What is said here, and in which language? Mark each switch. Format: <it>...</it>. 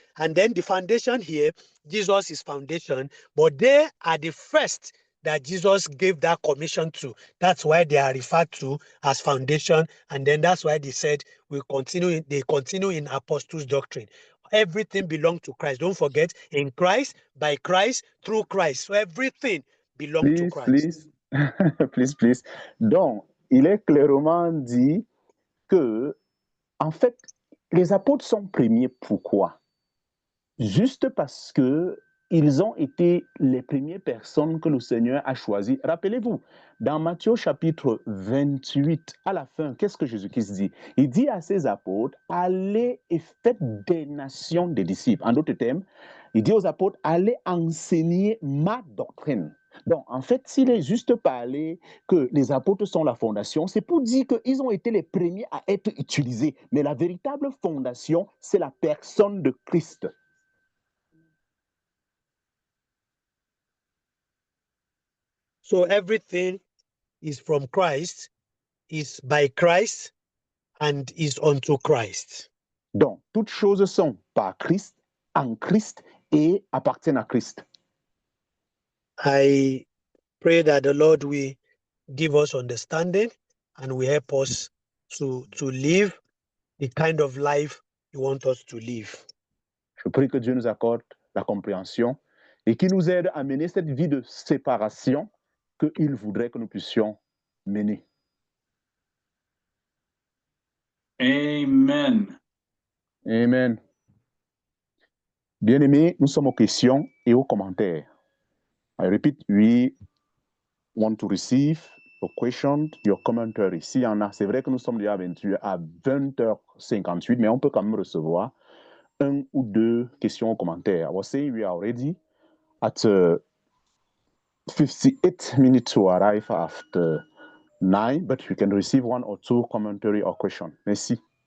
<en>And then the foundation here, Jesus is foundation, but they are the first that Jesus gave that commission to. That's why they are referred to as foundation. And then that's why they said they continue in apostles' doctrine. Everything belongs to Christ. Don't forget, in Christ, by Christ, through Christ. So everything belongs to Christ. Please.</en> <fr>Donc, il est clairement dit que, en fait, les apôtres sont premiers. Pourquoi? Juste parce que ils ont été les premières personnes que le Seigneur a choisies. Rappelez-vous, dans Matthieu chapitre 28, à la fin, qu'est-ce que Jésus-Christ dit? Il dit à ses apôtres, allez et faites des nations des disciples. En d'autres termes, il dit aux apôtres, allez enseigner ma doctrine. Donc, en fait, s'il est juste parlé que les apôtres sont la fondation, c'est pour dire qu'ils ont été les premiers à être utilisés. Mais la véritable fondation, c'est la personne de Christ.</fr> <en>So everything is from Christ, is by Christ, and is unto Christ.</en> <fr>Donc, toutes choses sont par Christ, en Christ et appartiennent à Christ.</fr> <en>I pray that the Lord will give us understanding and will help us to live the kind of life He wants us to live.</en> <fr>Je prie que Dieu nous accorde la compréhension et qu'il nous aide à mener cette vie de séparation qu'il voudrait que nous puissions mener. Amen. Amen. Bien-aimés, nous sommes aux questions et aux commentaires.</fr> <en>I repeat, we want to receive your question, your commentary.</en> <fr>S'il y en a, c'est vrai que nous sommes déjà à 20h58, mais on peut quand même recevoir un ou deux questions ou commentaires.</fr> <en>I was saying we are already at 58 minutes to arrive after 9, but you can receive one or two commentary or question.</en> <fr>Merci.</fr>